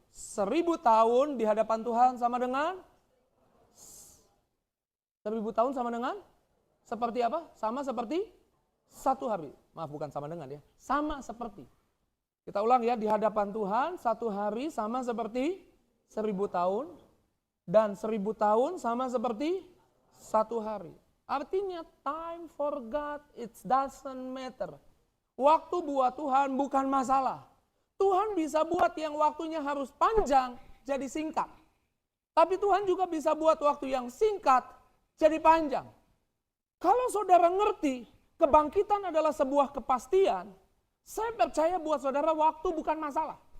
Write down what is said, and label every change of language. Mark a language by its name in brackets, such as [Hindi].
[Indonesian] 1000 tahun di hadapan Tuhan sama dengan 1000 tahun sama dengan seperti apa? Sama seperti 1 hari. Maaf, bukan sama dengan ya. Sama seperti. Kita ulang ya, di hadapan Tuhan 1 hari sama seperti 1000 tahun. Dan 1000 tahun sama seperti 1 hari. [English] Artinya time for God it doesn't matter. [Indonesian] Waktu buat Tuhan bukan masalah. Tuhan bisa buat yang waktunya harus panjang jadi singkat. Tapi Tuhan juga bisa buat waktu yang singkat jadi panjang. Kalau saudara ngerti kebangkitan adalah sebuah kepastian, saya percaya buat saudara waktu bukan masalah.